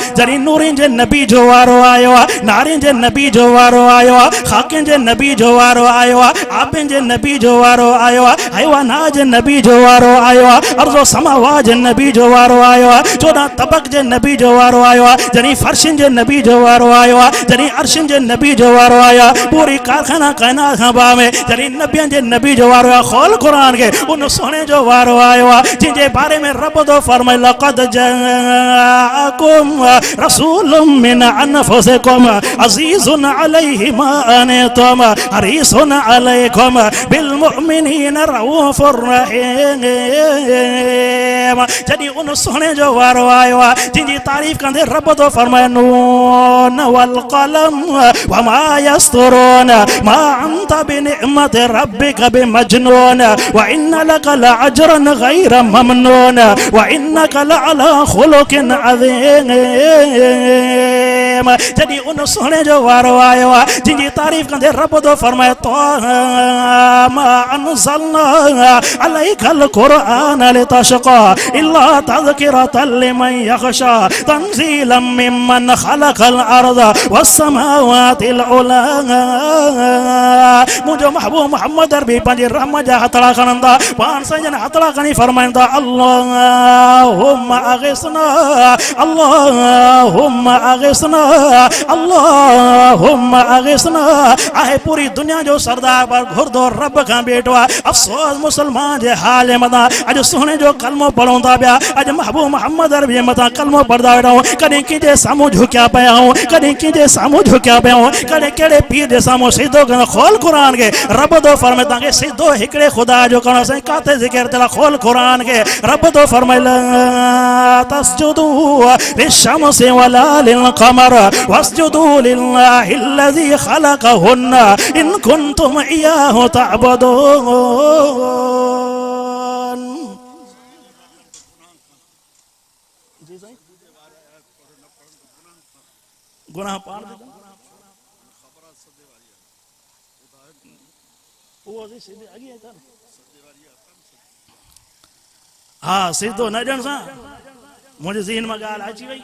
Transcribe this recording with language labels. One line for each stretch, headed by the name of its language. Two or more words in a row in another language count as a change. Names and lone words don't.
Sindhi: जॾहिं नूरिन जे नबी जो वारो आयो आहे, नारिन जे नबी जो वारो आयो आहे, खाकिन जे नबी जो वारो आयो आहे, आबिन जे नबी जो वारो आयो आहे, हैवानात जे नबी जो वारो आयो आहे, अर्ज़ो समावात जे नबी जो वारो आयो आहे, 14 तबक जे नबी जो वारो आयो आहे। जॾहिं फर्शिन जे नबी जो वारो आयो आहे, जॾहिं अर्शिन जे नबी जो वारो आयो आहे, पूरी कारखाना कायनात खां बाद में जॾहिं नबियन जे नबी जो वारो आहे। खोल क़ुरान के, उन सोने जो वारो आयो, जिनके बारे में रब तो फरमाए
Arabic: لقد جاءكم رسول من أنفسكم عزيز عليه ما عنتم حريص عليكم بالمؤمنين رءوف رحيم.
Sindhi: जॾहिं उन सोने जो वारो आयो आहे, जिनकी तारीफ़ कंदे रब तो फरमाए
Arabic: ن والقلم وما يسطرون ما أنت بنعمة ربك بمجنون وإن لك لأجرا غير ممنون وإنك لعلى خلق عظيم.
Sindhi: जॾहिं उन सोने जो वारो आयो आहे, जिनकी तारीफ़ कंदे रब तो फरमाए
Arabic: طه ما أنزلنا عليك القرآن لتشقى إلا تذكرة لمن يخشى تنزيلا ممن خلق الأرض والسماوات العلى.
Sindhi: मुझो महबूब मोहम्मद अरबी पंहिंजी रहमत जा हथड़ा खणंदा पाण संजन हथड़ा खणी फरमाईंदा
Arabic: اللهم أغثنا اللهم أغثنا اللهم أغثنا.
Sindhi: आहे पूरी दुनिया जो सरदार पर घुरदो रब खां बेठो आहे। अफ़सोस मुसलमान जे हाल जे मथां अॼु सुहिणे जो कलमो पढ़ूं था पिया, अॼु महबूब मोहम्मद अरबी जे मथां कलमो पढ़ंदा वेठा आहियूं, कॾहिं कंहिंजे साम्हूं झुकिया पिया आहियूं, कॾहिं कंहिंजे साम्हूं झुकिया पिया आहियूं, कॾहिं कहिड़े पीर जे साम्हूं सिधो करणु। खोल क़ुरान खे, रब तो फरमाए तव्हांखे सिधो हिकिड़े ख़ुदा जो करणो। साईं काथे ज़िक्र थियल आहे? खोल क़ुरान खे, रब तो फरमाए
Arabic: لا تسجدوا للشمس ولا للقمر واسجدوا لله الذي خلقهن إن كنتم إياه تعبدون.
Sindhi: गुनाह पाण हाँ सिद्धो न ॼण सां मुझे ज़हन में ॻाल्हि अची वई।